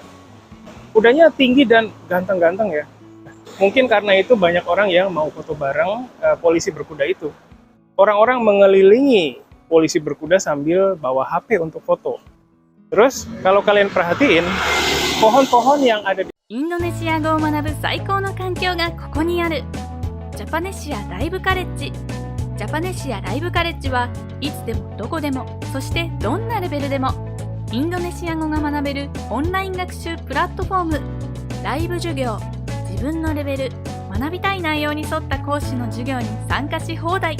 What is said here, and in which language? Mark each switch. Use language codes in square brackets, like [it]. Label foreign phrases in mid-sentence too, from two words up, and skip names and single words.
[id] Kudanya tinggi dan ganteng-ganteng ya. Mungkin karena itu banyak orang yang mau foto bareng polisi berkuda itu. Orang-orang mengelilingi polisi berkuda sambil bawa HP untuk foto. Terus, kalau kalian perhatiin, pohon-pohon yang ada di [ja] インドネシア語を学ぶ最高の環境がここにある。ジャパネシアライブカレッジ。ジャパネシアライブカレッジはいつでもどこでも、そしてどんなレベルでもインドネシア語が学べるオンライン学習プラットフォーム。ライブ授業、自分のレベル、学びたい内容に沿った講師の授業に参加し放題。